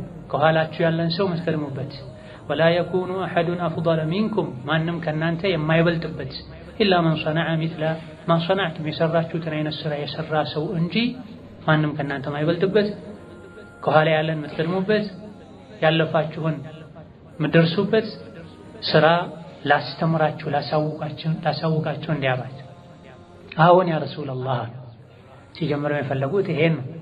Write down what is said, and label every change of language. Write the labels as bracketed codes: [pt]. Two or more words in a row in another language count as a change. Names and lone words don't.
[am] ከኋላችሁ ያለን ሰው መስከረሙበት [ar] ولا يكون احد افضل منكم [am] ማንም ከናንተ የማይበልጥበት [ar] الا من صنع مثل ما صنعتم [am] የሰራችሁትን አይነት ስራ የሰራ ሰው እንጂ ማንም ከናንተ የማይበልጥበት ከኋላ ያለን መስከረሙበት ያለፋችሁን ምድርሱበት ስራ ላስተምራችሁ ላሳውቃችሁ እንዲያባችሁ አሁን [ar] يا رسول الله [am] ሲጀምረው የፈለጉት ይሄን